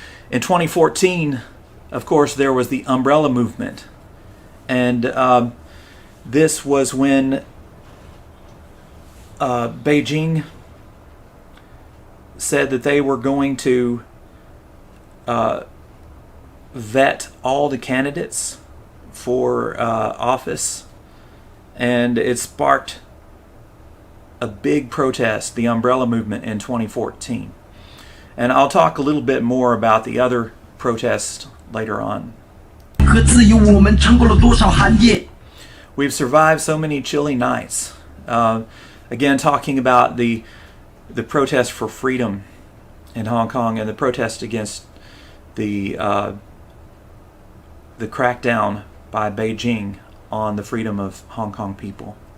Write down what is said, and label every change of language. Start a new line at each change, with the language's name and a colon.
English: In 2014, of course, there was the umbrella movement, and this was when Beijing said that they were going to vet all the candidates for office, and it sparked a big protest, the umbrella movement, in 2014. And I'll talk a little bit more about the other protests later on.
Chinese: 和自由，我们撑过了多少寒夜？
English: We've survived so many chilly nights. Again, talking about the protest for freedom in Hong Kong and the protest against the crackdown by Beijing on the freedom of Hong Kong people.